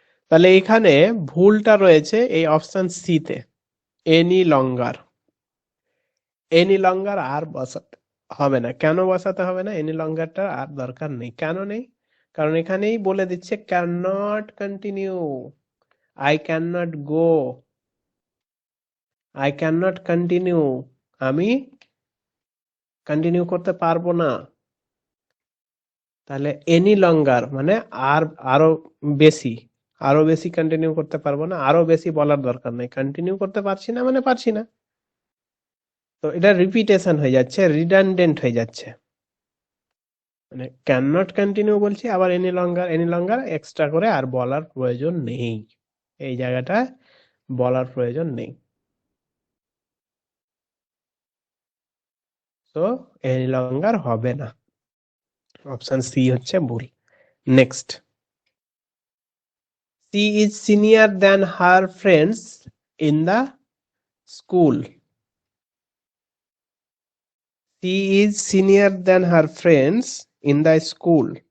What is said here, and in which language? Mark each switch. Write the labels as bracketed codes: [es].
[bn] তাহলে এখানে ভুলটা রয়েছে এই অপশন সি তে, এনি লঙ্গার। এনি লঙ্গার আর বসাতে হবে না। কেন বসাতে হবে না? এনি লঙ্গারটা আর দরকার নেই। কেন নেই? কারণ এখানেই বলে দিচ্ছে can not continue. [en] I cannot go, I cannot continue, [bn] আমি কন্টিনিউ করতে পারবো না। তাহলে এনি লঙ্গার মানে আরো বেশি, আরো বেশি কন্টিনিউ করতে পারবো না, আরো বেশি বলার দরকার নেই, কন্টিনিউ করতে পারছি না মানে পারছি না। তো এটা রিপিটেশন হয়ে যাচ্ছে, রিডান্ডেন্ট হয়ে যাচ্ছে, মানে ক্যান নট কন্টিনিউ বলছি, আবার এনি লঙ্গার এক্সট্রা করে আর বলার প্রয়োজন নেই, এই জায়গাটা বলার প্রয়োজন নেই। তো এনি লঙ্গার হবে না, অপশন সি হচ্ছে ভুল। [en] Next, she is senior than her friends in the school. She is senior than her friends in the school.